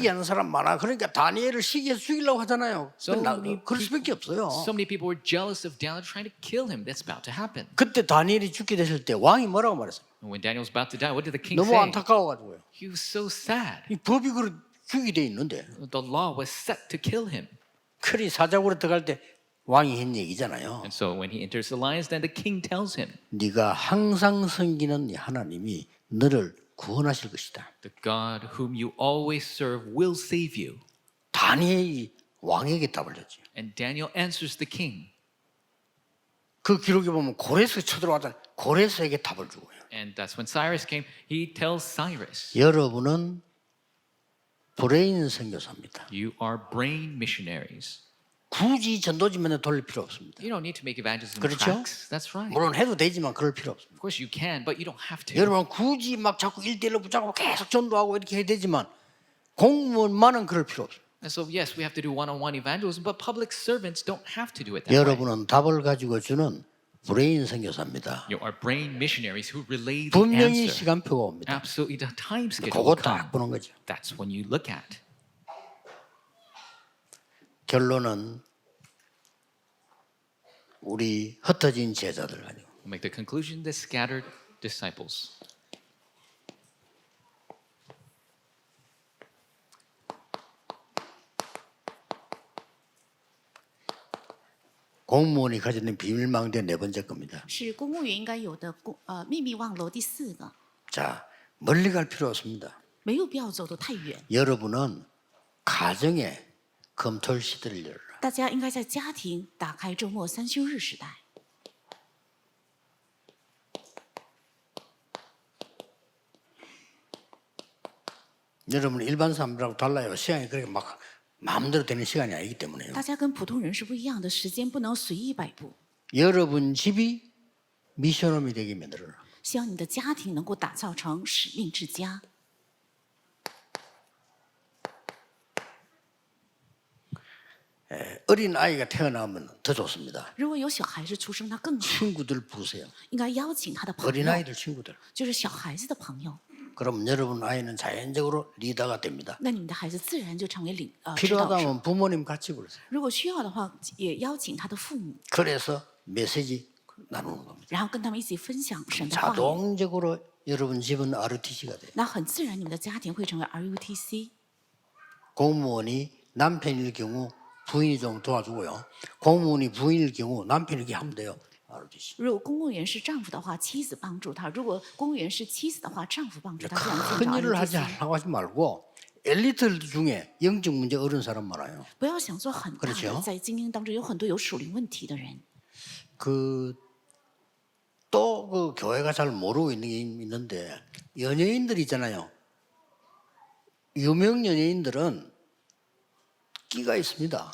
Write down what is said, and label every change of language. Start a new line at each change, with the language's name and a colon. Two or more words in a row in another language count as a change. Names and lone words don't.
Korean: 시기하는 사람 많아. 그러니까 다니엘을 시기해서 죽이려고 하잖아요. 그럴 수밖에 없어요.
English: So many people were jealous of Daniel, trying to kill him. That's about to happen.
Korean: 그때 다니엘이 죽게 됐을 때 왕이 뭐라고 말했어요?
English: And when Daniel was about to die, what did the king
Korean: 너무
English: say?
Korean: 안타까워가지고요.
English: He was so sad.
Korean: 이 법이 그렇게 죽이게 돼 있는데
English: The law was set to kill him.
Korean: 그리 사자굴에 들어갈 때 왕이 한 얘기잖아요.
English: And so when he enters the lions, then the king tells him,
Korean: 네가 항상 섬기는 네 하나님이 너를 구원하실 것이다.
English: the God whom you always serve will save you.
Korean: 다니엘이 왕에게 답을 줬죠.
English: And Daniel answers the king.
Korean: 그 기록에 보면 고레스 쳐들어왔다. 고레스에게 답을 주고요.
English: And that's when Cyrus came. He tells Cyrus,
Korean: 여러분은 브레인 선교사입니다.
English: you are brain missionaries.
Korean: 굳이 전도지면에 돌릴 필요 없습니다.
English: You don't need to make evangelism
Korean: 그렇죠?
English: tracks. That's right.
Korean: 물론 해도 되지만 그럴 필요 없습니다.
English: Of course you can, but you don't have to.
Korean: 여러분 굳이 막 자꾸 1대1로 붙잡고 계속 전도하고 이렇게 해야 되지만 공무원만은 그럴 필요 없어요.
English: And so yes, we have to do one-on-one evangelism, but public servants don't have to do it that way.
Korean: 여러분은 답을 가지고 주는 브레인 선교사입니다.
English: You are brain missionaries who relay the
Korean: 분명히
English: answer.
Korean: 시간표가 옵니다.
English: Absolutely, the time schedule
Korean: 그거
English: will come.
Korean: 딱 보는 거죠.
English: That's when you look at.
Korean: 결론은 우리 흩어진 제자들 가지고
English: We'll make the conclusion: the scattered disciples.
Korean: 공무원이 가지는 비밀망대 네 번째 겁니다.
Chinese: 是公务员应该有的秘密望楼第四个，
Korean: 자, 멀리 갈 필요 없습니다.
Chinese: 没有必要走得太远。
Korean: 여러분은 가정에 검토할 시대를 열어라.
Chinese: 大家应该在家庭打开周末三休日时代。
Korean: 여러분 일반 사람들하고 달라요. 시간이 그렇게 막 마음대로 되는 시간이 아니기 때문에요.
Chinese: 大家跟普通人是不一样的，时间不能随意摆布。
Korean: 여러분 집이 미션홈이 되게 만들어라.
Chinese: 希望你的家庭能够打造成使命之家。
Korean: 어린 아이가 태어나면 더 좋습니다.
Chinese: 如果有小孩子出生，那更好，
Korean: 친구들 부르세요.
Chinese: 应该邀请他的朋
Korean: 어린
Chinese: 友，
Korean: 아이들 친구들.
Chinese: 就是小孩子的朋友。
Korean: 그럼 여러분 아이는 자연적으로 리더가 됩니다.
Chinese: 那你们的孩子自然就成为指导者。
Korean: 필요하다면 부모님 같이 부르세요.
Chinese: 如果需要的话，也邀请他的父母，
Korean: 그래서 메시지 나누는 겁니다.
Chinese: 然后跟他们一起分享神的话语。
Korean: 자동적으로 여러분 집은 RTC가 돼요.
Chinese: 那很自然，你们的家庭会成为 RUTC。
Korean: 공무원이 남편일 경우 부인이 좀 도와주고요. 공무원이 부인일 경우 남편이 이렇게 하면 돼요. RTC.
Chinese: 如果公务员是丈夫的话，妻子帮助他；如果公务员是妻子的话，丈夫帮助他。这样建
Korean: 큰
Chinese: 造
Korean: 일을 하지
Chinese: RUTC。
Korean: 않라고 하지 말고 엘리트 중에 영적 문제 어려운 사람 많아요.
Chinese: 不要想做很大
Korean: 그렇죠
Chinese: 的，在精英当中有很多有属灵问题的人。
Korean: 또 그 교회가 잘 모르고 있는 게 있는데 연예인들 있잖아요. 유명 연예인들은 끼가 있습니다.